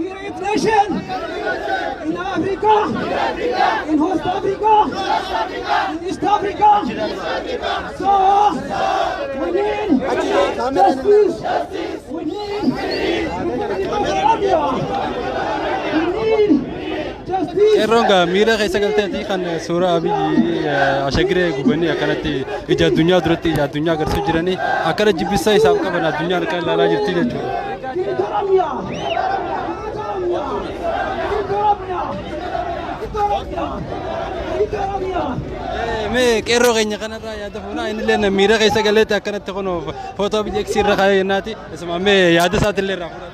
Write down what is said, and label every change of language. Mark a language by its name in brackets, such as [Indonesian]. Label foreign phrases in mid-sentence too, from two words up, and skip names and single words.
[English] in Africa, in West Africa, in Africa. So we need justice. We need Colombia. We need justice. [Oromo] Qeerroon gaa miira keessa galteeti kan suuraa Abiyyi ashagiree gubanii akkanatti ija addunyaa duratti ija addunyaa agarsiisaa jiranii akkana jibbisa isaaf qaban addunyaan kan ilaalaa jirti jechuudha. Mee qeerroo keenya kanarraa yaada fuunaa innillee miira keessa galeetti akkanatti kun footoo Abiyyi eegsirra kaayee jennaati isuma mee yaada isaatiillee irraa fudhata.